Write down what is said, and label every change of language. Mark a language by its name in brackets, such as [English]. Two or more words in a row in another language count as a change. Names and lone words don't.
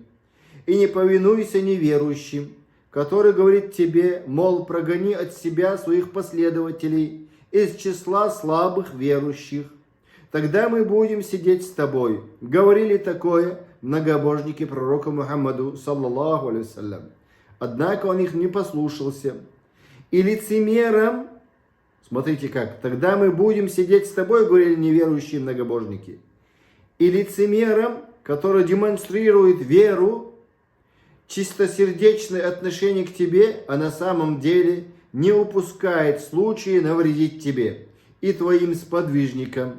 [Russian] И не повинуйся неверующим, который говорит тебе, мол, прогони от себя своих последователей из числа слабых верующих. Тогда мы будем сидеть с тобой. Говорили такое многобожники пророка Мухаммаду, [Arabic] صلى الله عليه وسلم. [Russian] Однако он их не послушался. И лицемерам, смотрите как, тогда мы будем сидеть с тобой, говорили неверующие многобожники. И лицемерам, которые демонстрируют веру, чистосердечное отношение к тебе, а на самом деле не упускает случая навредить тебе и твоим сподвижникам.